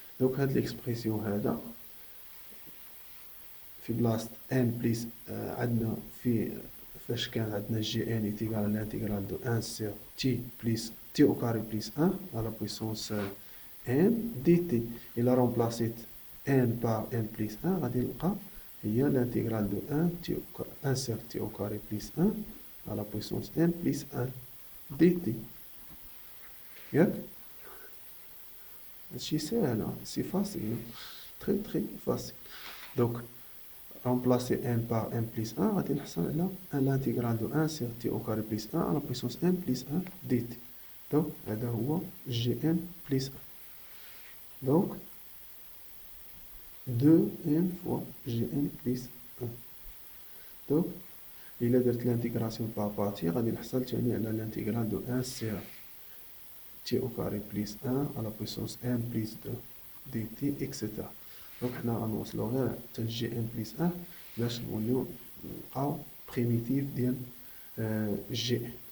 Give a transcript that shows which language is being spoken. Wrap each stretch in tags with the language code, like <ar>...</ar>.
<fr>Donc l'expression là,</fr> <ar>في بلاصة n بليس عندنا فاش كان عندنا جي ان</ar> <fr>est égal à l'intégrale de 1 sur t plus t au carré plus 1 à la puissance n dt. Il a remplacé n par n plus 1</fr> <ar>غادي نلقى هي</ar> <fr>l'intégrale de 1 sur t au carré plus 1 à la puissance n plus 1 dt.</fr> <ar>ياك هادشي ساهل سي فاسيل</ar> <fr>très très facile. Donc remplacer n par n plus 1</fr> <ar>غادي نحصل على</ar> <fr>l'intégrale de 1 sur t au carré plus 1 à la puissance n plus 1 dt. Donc</fr> <ar>هذا هو</ar> <fr>gn plus 1. Donc 2n fois gn plus 1. Donc</fr> <ar>إلا درت</ar> <fr>l'intégration par partie</fr> <ar>غادي نحصل ثاني على</ar> <fr>l'intégrale de 1 sur t au carré plus 1 à la puissance n plus 2 dt etc.</fr> <ar>Donc حنا غنوصلو غير حتى ل gn plus 1 باش نوليو نلقاو بريميتيف ديال gn.</ar>